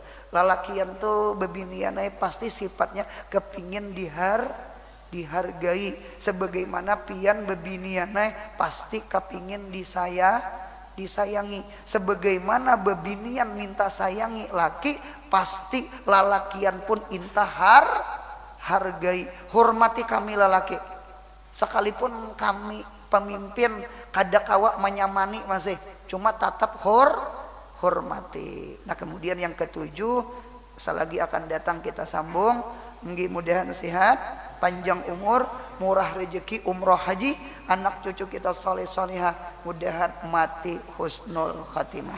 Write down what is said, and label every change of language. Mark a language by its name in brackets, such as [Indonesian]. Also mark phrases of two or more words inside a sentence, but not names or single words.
[Banjar] Lalakian tuh bebinianai pasti sifatnya kepingin dihargai sebagaimana pian bebinianai pasti kepingin disayangi sebagaimana bebinian minta sayangi laki pasti lalakian pun intah hargai, hormati kami lelaki. Sekalipun kami pemimpin kada kawa menyamani masih, cuma tetap hormati. [Indonesian] Nah kemudian yang ketujuh, selagi akan datang kita sambung. Mudah-mudahan sehat, panjang umur, murah rezeki, umroh haji, anak cucu kita soleh-solehah, mudahan mati [Arabic] husnul khatimah.